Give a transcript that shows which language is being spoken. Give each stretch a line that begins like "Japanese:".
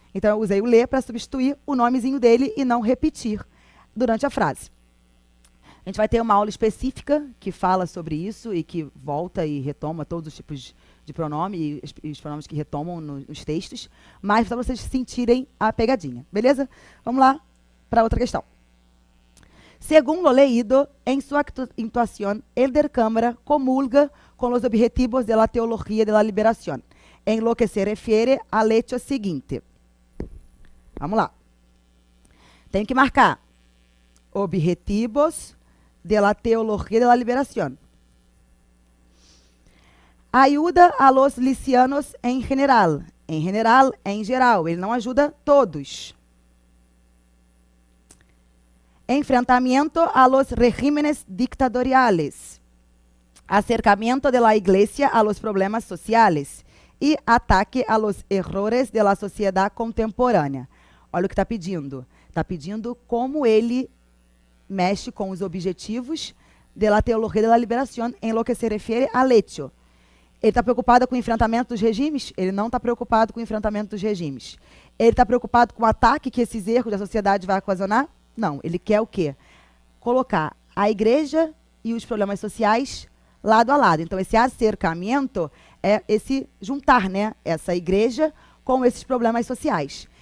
Portuguese: Então, eu usei o lê para substituir o nomezinho dele e não repetir durante a frase. A gente vai ter uma aula específica que fala sobre isso e que volta e retoma todos os tipos de pronome e os pronomes que retomam nos textos, mas para vocês sentirem a pegadinha, beleza? Vamos lá para outra questão.
Spanish: Según lo leído, en su actuación, Helder Câmara comulga con los objetivos de la teología de la liberación, en lo que se refiere al hecho siguiente.
Portuguese: Vamos lá. Tem que marcar
Spanish: objetivos de la teología de la liberación. Ayuda a los licianos en general.
Portuguese: Em geral. Ele não ajuda todos.
Spanish: Enfrentamento a los regímenes dictatoriales. Acercamiento de la iglesia a los problemas sociales. Y ataque a los errores de la sociedad contemporánea.
Portuguese: Olha o que está pedindo. Está pedindo como ele mexe com os objetivos
Spanish: de la teología de la liberación en lo que se refiere al hecho.
Portuguese: Ele está preocupado com o enfrentamento dos regimes? Ele não está preocupado com o enfrentamento dos regimes. Ele está preocupado com o ataque que esses erros da sociedade vai ocasionar? Não. Ele quer o quê? Colocar a igreja e os problemas sociais lado a lado. Então, esse acercamento é esse juntar, né, essa igreja com esses problemas sociais.